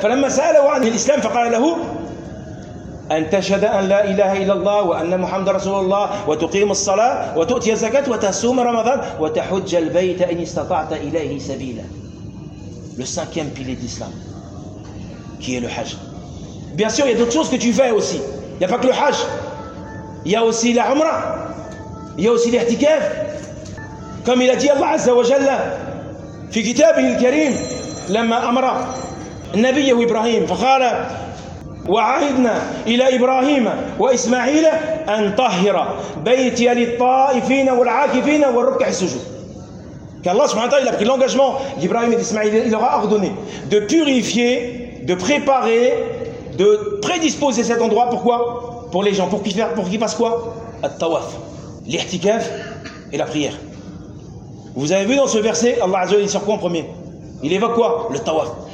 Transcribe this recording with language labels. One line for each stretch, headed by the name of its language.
Arabic: Falamma sa'alahu 'an al-Islam faqala lahu أن تشهد أن لا إله إلا الله وأن محمد رسول الله وتقيم الصلاة وتؤتي الزكاة وتصوم رمضان وتحج البيت إن استطعت إليه سبيلا.
French: Le cinquième pilier d'Islam, qui est le Hajj. Bien sûr, il y a d'autres choses que tu fais aussi. Il n'y a pas que le Hajj. Il y a aussi la Umrah. Il y a aussi l'Ihtikaf. Comme il a dit
Arabic: Allah Azza wa Jalla, في كتابه الكريم لما أمر نبيه إبراهيم فقال وعهدنا إلى إبراهيم وإسماعيل أن طهر بيتي للطائفين والعاكفين والركع السجود.
French: Qu'Allah subhanahu wa ta'ala a pris l'engagement d'Ibrahim et d'Ismaïl, il leur a ordonné de purifier, de préparer, de prédisposer cet endroit. Pourquoi? Pour les gens. Pour qu'ils fassent quoi? At-tawaf, l'ihtikaf et la prière. Vous avez vu dans ce verset, Allah Azza wa Jalla dit sur quoi en premier? Il évoque quoi? Le tawaf.